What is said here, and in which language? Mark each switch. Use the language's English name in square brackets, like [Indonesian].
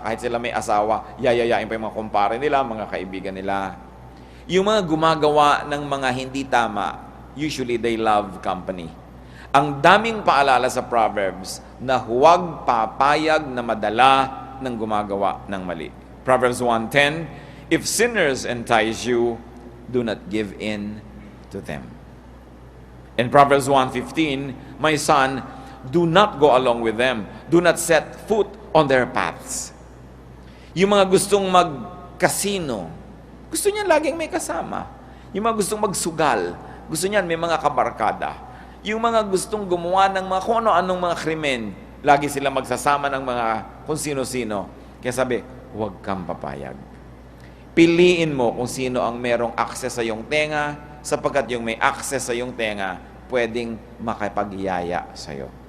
[Filipino] Kahit sila may asawa, yayayain pa yung mga kumpare nila, mga kaibigan nila. Yung mga gumagawa ng mga hindi tama, [English] usually they love company. [Filipino] Ang daming paalala sa Proverbs na huwag papayag na madala ng gumagawa ng mali. [English] Proverbs 1:10, if sinners entice you, do not give in to them. In Proverbs 1:15, my son, do not go along with them. Do not set foot on their paths. [Filipino] Yung mga gustong mag-casino, gusto niyan laging may kasama. Yung mga gustong magsugal, gusto niyan may mga kabarkada. Yung mga gustong gumawa ng mga kung ano-anong mga krimen, lagi sila magsasama ng mga kung sino-sino. Kaya sabi, huwag kang papayag. Piliin mo kung sino ang merong access sa iyong tenga, sapagkat yung may access sa iyong tenga, pwedeng makapagyaya sa iyo.